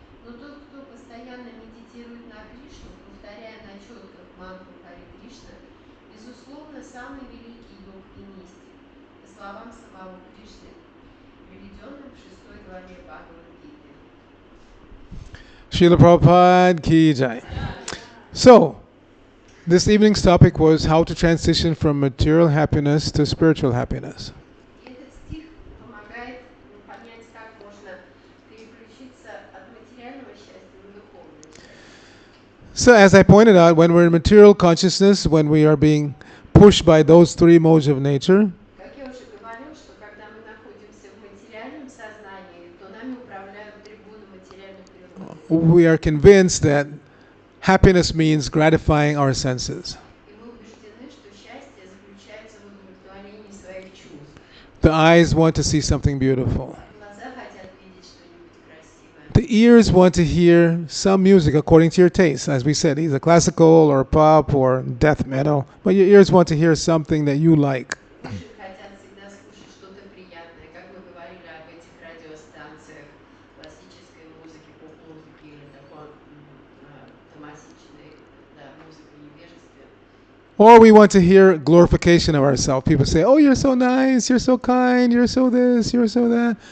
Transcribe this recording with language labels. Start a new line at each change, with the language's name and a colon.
Russian: Но тот, кто постоянно медитирует на Кришну, повторяя на четках мантру Харе Кришна, безусловно, самый великий йог и мистик, по словам самого Кришны, приведенным в 6 главе Бхагавад-гиты.
Hindi: Srila Prabhupada Ki Jai.
English: So, this evening's topic was how to transition from material happiness to spiritual happiness.
Russian: И этот стих помогает понять, как можно переключиться от материального счастья на духовное счастье.
English: So, as I pointed out, when we're in material consciousness, when we are being pushed by those 3 modes of nature,
Russian: Как я уже говорил, что когда мы находимся в материальном сознании, то нами управляют трибуны материальной природы.
English: we are convinced that happiness means gratifying our senses.
Russian: И мы убеждены, что счастье заключается в удовлетворении своих чувств.
English: The eyes want to see something beautiful.
Russian: Глаза хотят видеть что-нибудь красивое.
English: The ears want to hear some music according to your taste. As we said, either classical or pop or death metal. But your ears want to hear something that you like.
Russian: Уши хотят всегда слушать что-то приятное, как мы говорили об этих радиостанциях классической музыки, поп-музыки или такой томасичной, да, музыки невежества.
English: Or we want to hear glorification of ourselves. People say, oh, you're so nice, you're so kind, you're so this, you're so that.